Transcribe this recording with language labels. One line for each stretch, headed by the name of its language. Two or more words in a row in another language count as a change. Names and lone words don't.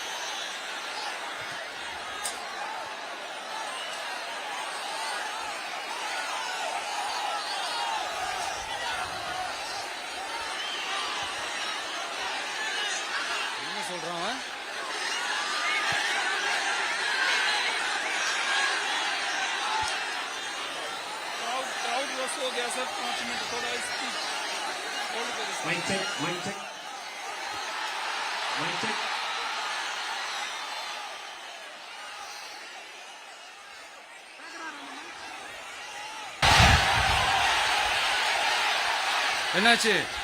Tamil: என்ன சொல்றான் அவன்?
English: crowd loss
Hindi: हो गया सर, 5 मिनट थोड़ा
English: speed hold
Hindi: करिए।
English: mic check, mic check, mic check.
Tamil: என்னாச்சு?